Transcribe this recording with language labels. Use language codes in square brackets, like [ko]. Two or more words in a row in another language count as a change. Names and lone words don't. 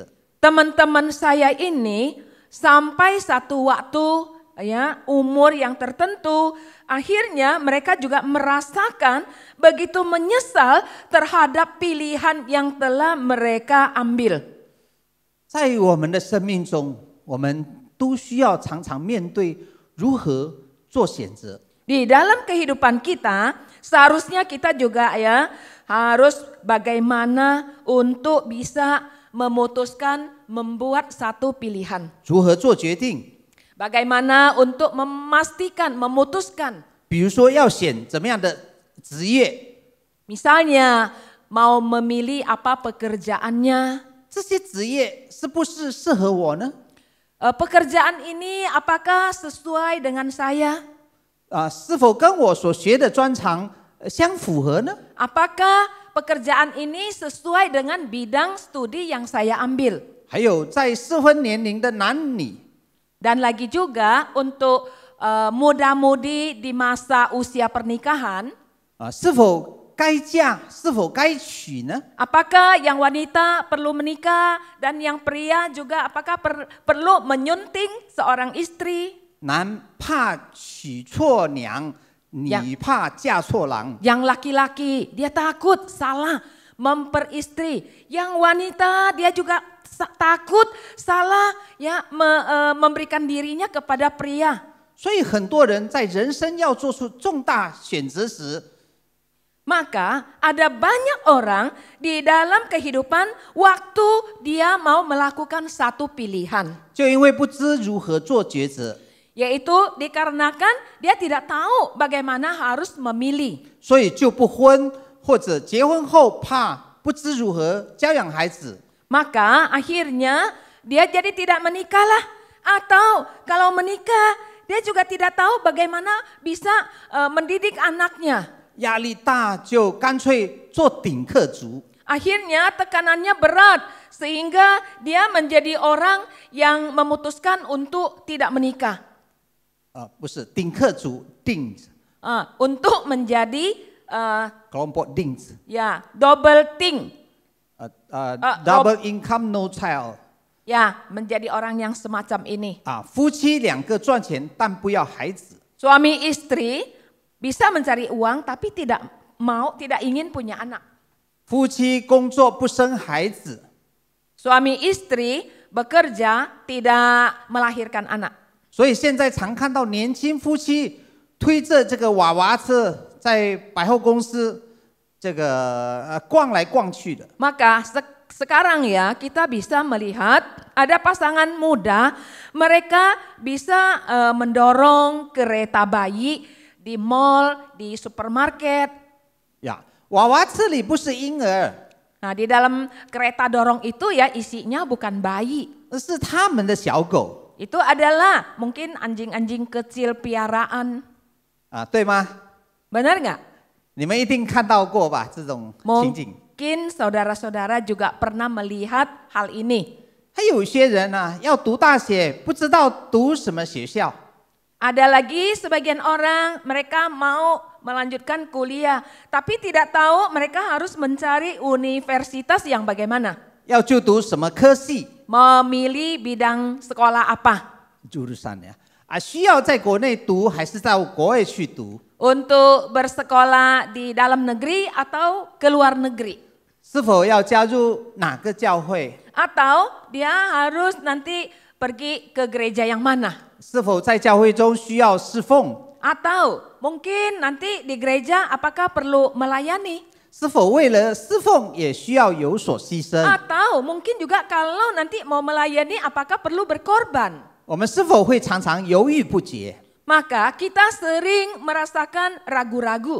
[id] Teman-teman saya ini sampai satu waktu ya umur yang tertentu akhirnya mereka juga merasakan begitu menyesal terhadap pilihan yang telah mereka ambil. [zh] 在我们的生命中，我们都需要常常面对如何做选择。 [id] Di dalam kehidupan kita seharusnya kita juga ya harus bagaimana untuk bisa memutuskan membuat satu pilihan. [zh] 如何做决定？ [id] Bagaimana untuk memastikan, memutuskan. [zh] 比如说要选怎么样的职业， [id] Misalnya mau memilih apa pekerjaannya. [zh] 这些职业是不是适合我呢？ [id] Pekerjaan ini apakah sesuai dengan saya? [zh] 是否跟我所学的专长相符合呢？ [id] Apakah pekerjaan ini sesuai dengan bidang studi yang saya ambil? [zh] 还有在适婚年龄的男女， [id] Dan lagi juga untuk muda-mudi di masa usia pernikahan, [zh] 是否该嫁，是否该娶呢？ [id] apakah yang wanita perlu menikah dan yang pria juga apakah perlu menyunting seorang istri? [zh] 男怕娶错娘，女怕嫁错郎。 [id] Yang laki-laki dia takut salah memperistri, yang wanita dia juga takut salah ya memberikan dirinya kepada pria. [zh] 所以很多人在人生要做出重大选择时， [id] Maka ada banyak orang di dalam kehidupan waktu dia mau melakukan satu pilihan. [zh] 就因为不知如何做抉择， [id] Yaitu dikarenakan dia tidak tahu bagaimana harus memilih. [zh] 所以就不婚，或者结婚后怕不知如何教养孩子， [id] Maka akhirnya dia jadi tidak menikahlah. Atau kalau menikah dia juga tidak tahu bagaimana bisa mendidik anaknya. [zh] 压力大就干脆做顶客族。 [id] Akhirnya tekanannya berat sehingga dia menjadi orang yang memutuskan untuk tidak menikah. [zh] 不是顶客族，顶 [id] Untuk menjadi kelompok 顶子， [en] ya double think. double income no child， [id] Ya, menjadi orang yang semacam ini. [zh] 夫妻两个赚钱，但不要孩子。 [id] Suami istri bisa mencari uang tapi tidak ingin punya anak. [zh] 夫妻工作不生孩子， [id] Suami istri bekerja tidak melahirkan anak. [zh] 所以现在常看到年轻夫妻推着这个娃娃车在百货公司这个逛来逛去的。 [id] Maka sekarang ya kita bisa melihat ada pasangan muda, mereka bisa mendorong kereta bayi di mall, di supermarket. [zh] 呀，娃娃车里不是婴儿， [id] Nah, di dalam kereta dorong itu ya isinya bukan bayi. [zh] 而是他们的小狗 [id] Itu adalah mungkin anjing-anjing kecil piaraan. [zh] 对吗？ [id] Benar nggak? [zh] 你们一定看到过吧这种情景。 [id] Mungkin saudara-saudara juga pernah melihat hal ini. [zh] 还有些人要读大学，不知道读什么学校。 [id] Ada lagi sebagian orang mereka mau melanjutkan kuliah, tapi tidak tahu mereka harus mencari universitas yang bagaimana. [zh] 要就读什么科系 [id] Memilih bidang sekolah apa. [zh] jurusan 需要在国内读还是到国外去读？ [id] Untuk bersekolah di dalam negeri atau ke luar negeri. [zh] 是否要加入哪个教会？ [id] Atau dia harus nanti pergi ke gereja yang mana. [zh] 是否在教会中需要侍奉？ [id] Atau mungkin nanti di gereja apakah perlu melayani? [zh] 是否为了侍奉也需要有所牺牲？ [id] Atau mungkin juga kalau nanti mau melayani apakah perlu berkorban? [zh] 我们是否会常常犹豫不决， [id] Maka kita sering merasakan ragu-ragu.